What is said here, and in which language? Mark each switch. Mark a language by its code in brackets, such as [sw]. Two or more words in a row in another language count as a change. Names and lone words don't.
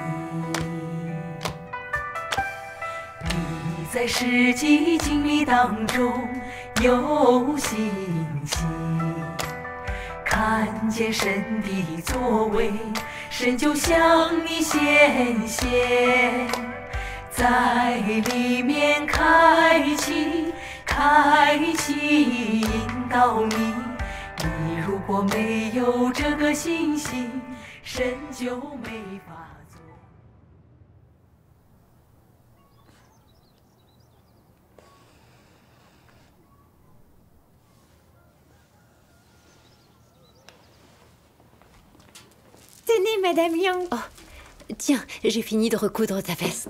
[zh] 你在实际经历当中有信心，看见神的作为，神就向你显现，在里面开启引导你。你如果没有这个信心，神就没法做。 [fr] Tenez, Madame Young. Oh, tiens, j'ai fini de recoudre ta veste.